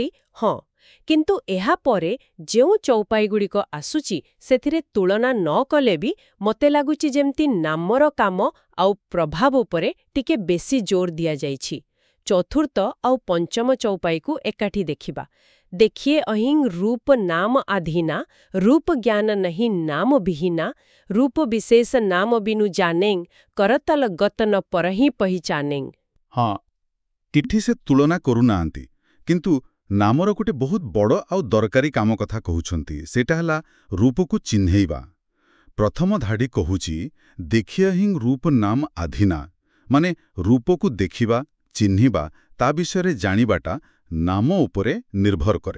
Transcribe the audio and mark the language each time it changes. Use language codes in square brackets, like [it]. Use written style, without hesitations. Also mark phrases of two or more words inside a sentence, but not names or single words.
[or] ହଁ, କିନ୍ତୁ ଏହାପରେ ଯେଉଁ ଚୌପାଇଗୁଡ଼ିକ ଆସୁଛି ସେଥିରେ ତୁଳନା ନ କଲେ ବି ମୋତେ ଲାଗୁଛି ଯେମିତି ନାମର କାମ ଆଉ ପ୍ରଭାବ ଉପରେ ଟିକେ ବେଶି ଜୋର ଦିଆଯାଇଛି। ଚତୁର୍ଥ ଆଉ ପଞ୍ଚମ ଚୌପାଇକୁ ଏକାଠି ଦେଖିବା। [awa] देखिए अहिं रूप नाम आधीना, रूप ज्ञान नहीं नाम बिहीना, रूप विशेष नाम बिनु जानें, करतल गतन परही पहिचानें। [or] ହଁ, କିଠି ସେ ତୁଳନା କରୁନାହାନ୍ତି, କିନ୍ତୁ ନାମର ଗୋଟେ ବହୁତ ବଡ଼ ଆଉ ଦରକାରୀ କାମ କଥା କହୁଛନ୍ତି। ସେଇଟା ହେଲା ରୂପକୁ ଚିହ୍ନେଇବା। ପ୍ରଥମ ଧାଡ଼ି କହୁଛି, [awa] देखिआ हिं रूप नाम आधीना, [or] ମାନେ ରୂପକୁ ଦେଖିବା, ଚିହ୍ନିବା, ତା ବିଷୟରେ ଜାଣିବାଟା ନାମ ଉପରେ ନିର୍ଭର କରେ।